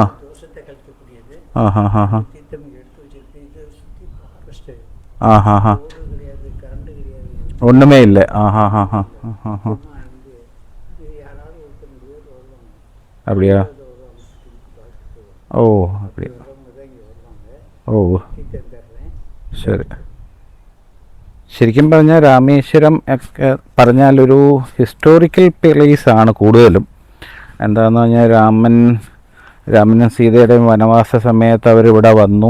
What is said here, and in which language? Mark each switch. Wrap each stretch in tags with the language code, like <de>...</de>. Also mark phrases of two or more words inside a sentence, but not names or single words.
<ta>தோஷத்தை கழிக்கக்கூடியது. தீர்த்தம் எடுத்து வச்சிருக்கு. இதை சுற்றி ஃபாரஸ்ட்டு. கிடையாது, கரண்ட் கிடையாது, ஒன்றுமே இல்லை. யாராவது ஒருத்தர் முடியாது வருவாங்க. அப்படியா? ഓ அப்படியா?</ta> <ml>ഓ ശരി. ശരിക്കും പറഞ്ഞാൽ രാമേശ്വരം ഒക്കെ പറഞ്ഞാലൊരു ഹിസ്റ്റോറിക്കൽ പ്ലേസാണ് കൂടുതലും. എന്താണെന്ന് പറഞ്ഞാൽ രാമനും സീതയുടെയും വനവാസ സമയത്ത് അവരിവിടെ വന്നു.</ml>